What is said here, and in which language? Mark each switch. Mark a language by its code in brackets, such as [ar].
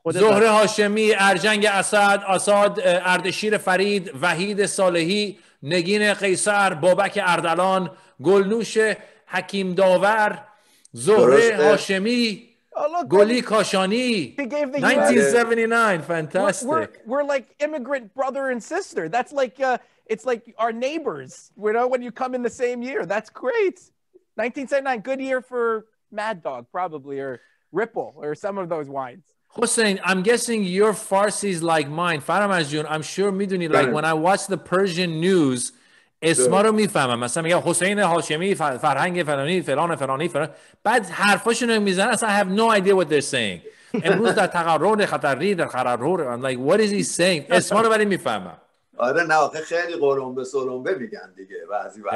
[fa] زهره هاشمی، ارجنگ اسد، اردشیر فرید، وحید صالحی، نگین قیصر، بابک اردلان، گلنوش حکیم داور، زهره هاشمی، گلی کاشانی. [en] 1979 fantastic. We're like immigrant brother and sister. That's like it's like our neighbors, you know, when you come in the same year. That's great. 1979, good year for Mad Dog probably, or Ripple, or some of those wines. Hossein, I'm guessing your Farsi is like mine. Faramaz Jun, I'm sure [fa] میدونی [en] like when I watch the Persian news [fa] اسما رو میفهمم. مثلا میگم حسین هاشمی فرهنگ فلانی فلان فلانی فلان بعد حرفاشون رو میزنن اصلا [en] I have no idea what they're saying. [fa] امروز در تقرر خطری در قرار [en] I'm like what is he saying؟ [fa] اسما رو ولی میفهمم. آره نه آخه خیلی قلمبه سلمبه میگن دیگه بعضی وقتا.